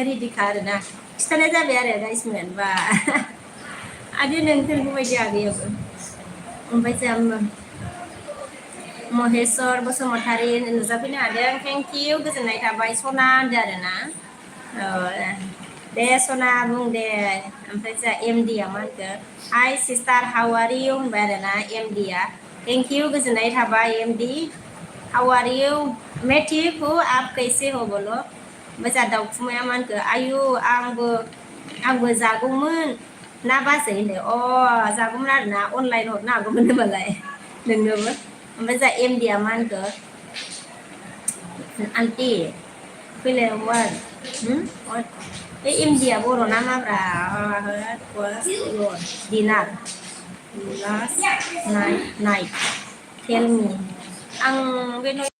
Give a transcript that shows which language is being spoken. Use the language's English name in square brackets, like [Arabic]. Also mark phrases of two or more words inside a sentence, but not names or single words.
[Bodo] रेडिखा आरोना खिन्थानाय जाबाय आरो गाइसमोन बा आरो नोंथारगौ बायदि आगैयाबो ओमफ्राय जोंहा महेस्वर बसुमतारी नुजाफैनो हादों [English] thank you [Bodo] गोजोननाय थाबाय सना होनदों आरोना दे सना बुं दे ओमफ्राय जोंहा एमडिया मा होनखो हाय सिस्टार [English] how are you [Bodo] होनबाय आरोना एमडिया [English] thank you [Bodo] गोजोननाय थाबाय एमडि [English] how are you [Hindi] मैं ठीक हूँ आप कैसे हो बोलो [Bodo] ओमफ्राय जोंहा दाउखुमाया मा होनखो आयु आंबो जागौमोन ना बाजै होनो जागौमोन आरोना अनलाइन हरनो हागौमोन होनबालाय नोंनोबो ओमफ्राय जोंहा एमडिया मा होनखो आन्टि फैलायमोन बे एमडिया बर' ना माब्रा दिनार [English] last night tell me [Bodo] आं बे